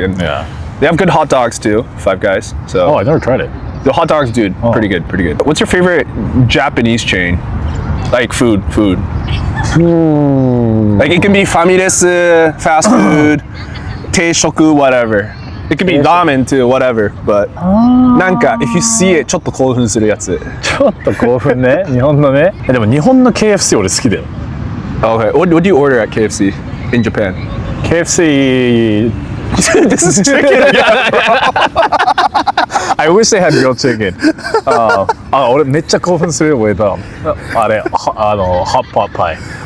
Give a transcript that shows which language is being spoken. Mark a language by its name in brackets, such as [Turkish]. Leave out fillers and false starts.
[English] And they have good hot dogs too, Five Guys. So I never tried it. the hot dogs, dude, pretty good. What's your favorite Japanese chain? Like food. Like it can be famiresu, fast food, teishoku, whatever. It could be ramen too, whatever. But [Japanese] なんか [English] if you see it [Japanese] ちょっと興奮するやつ。ちょっと興奮ね。日本のね。でも日本の KFC 俺好きだよ。 [English] Okay, what do you order at KFC in Japan? KFC. This is chicken again, bro. I wish they had grilled chicken. [Japanese] 俺めっちゃ興奮する [English] with [Japanese] あれ [English] hot pot pie.